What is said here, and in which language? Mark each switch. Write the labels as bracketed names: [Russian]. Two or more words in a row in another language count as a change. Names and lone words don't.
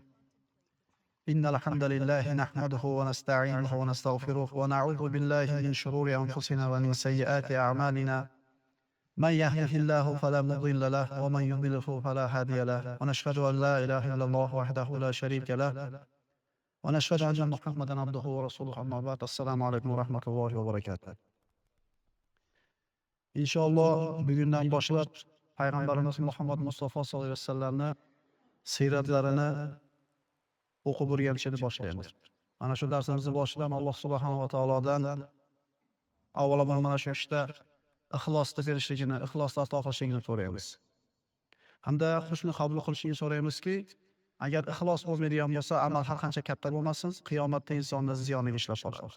[Arabic] إن الحمد لله نحمده ونستعينه ونستغفره ونعوذ بالله من شرور أنفسنا ومن سيئات أعمالنا. من يهده الله فلا مضل له ومن يضلل فلا هادي له، ونشهد أن لا إله إلا الله وحده لا شريك له، ونشهد أن محمدا عبده ورسوله. أما بعد، السلام عليكم ورحمة الله وبركاته. [Uzbek] İnşallah bugünden başlap Peygamberimiz Muhammed Mustafa [Arabic] صلى الله عليه وسلم'le [Uzbek] siyratlarini o'qib o'rganishni boshlaymiz. Mana shu darsimizni boshidan Alloh [Arabic] سبحانه وتعالى [Uzbek] avvalo mana shu ishda ixlosni berishligini, ixlosni ato qilishligini so'raymiz. Hamda husni qabul qilishini so'raymizki, agar ixlos bo'lmaydigan bo'lsa, amal har qancha katta bo'lmasin, qiyomatda insonni ziyoniga ishlab qoladi.